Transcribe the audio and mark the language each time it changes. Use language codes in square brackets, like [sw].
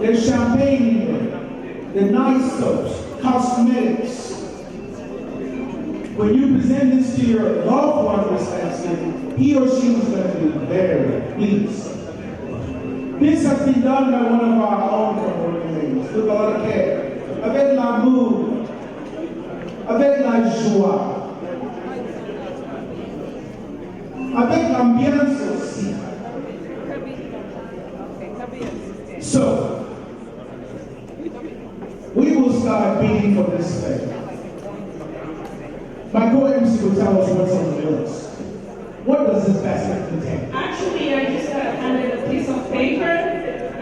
[en] There's champagne in there. The nice soaps, cosmetics. When you present this to your loved one this Thanksgiving, he or she is going to be very pleased. This has been done by one of our own community members with a lot of care. [fr] Avec l'amour, avec la joie, avec l'ambiance aussi. [en] So, we will start bidding for this thing. My will tell us what's on the list. What does this basket contain? Actually, I just got handed a piece of paper.